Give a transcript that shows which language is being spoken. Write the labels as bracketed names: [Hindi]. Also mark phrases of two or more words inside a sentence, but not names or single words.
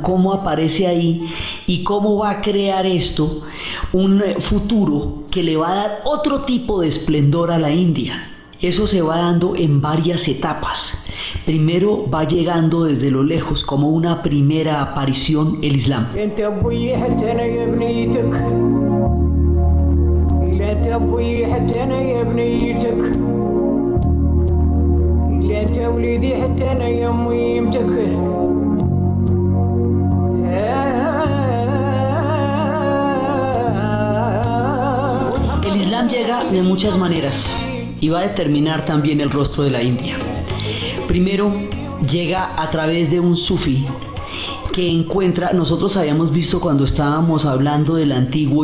[Spanish] ¿Cómo aparece ahí? ¿Y cómo va a crear esto un futuro que le va a dar otro tipo de esplendor a la India? Eso se va dando en varias etapas. Primero va llegando desde lo lejos como una primera aparición el Islam. [Arabic] أبوي حتى أنا يا بنيتك لا أنت وليدي حتى أنا يا ميمتك [Spanish] El Islam llega de muchas maneras y va a determinar también el rostro de la India. Primero llega a través de un sufí que encuentra, nosotros habíamos visto cuando estábamos hablando del antiguo